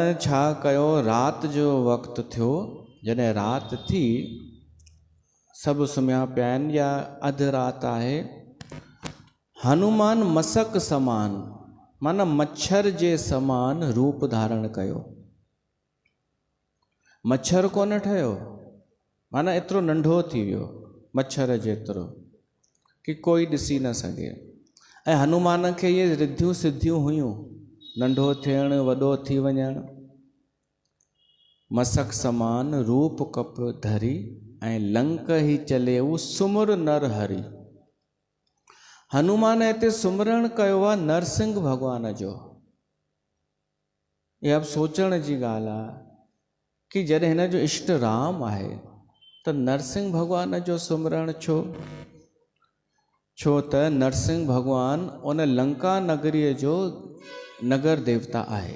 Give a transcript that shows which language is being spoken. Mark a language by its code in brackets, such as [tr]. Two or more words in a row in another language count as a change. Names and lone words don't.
[sd] छा कयो, राति जो वक़्तु थियो, जॾहिं राति थी, सभु सुम्हिया पिया आहिनि या अधु राति आहे, हनुमान [awa] मसक समान [sd] माना मच्छर जे समान रूप धारण कयो। मच्छर कोन ठहियो, माना एतिरो नंढो थी वियो मच्छर जेतिरो कि कोई ॾिसी न सघे। ऐं हनुमान खे इहे रिद्धियूं सिद्धियूं हुयूं, नंढो थियण, वॾो थी वञण। [awa] मसक समान रूप कप धरी, ऐं लंक ही चलेऊ सुमुर नर हरि। [sd] हनुमान हिते सुमरण कयो आहे नरसिंह भॻवान जो। इहा बि सोचण जी ॻाल्हि आहे कि जॾहिं हिन जो इष्ट राम आहे त नरसिंह भॻवान जो सुमरण छो? छो त नरसिंह भॻवान उन लंका नगरीअ जो नगर देवता आहे।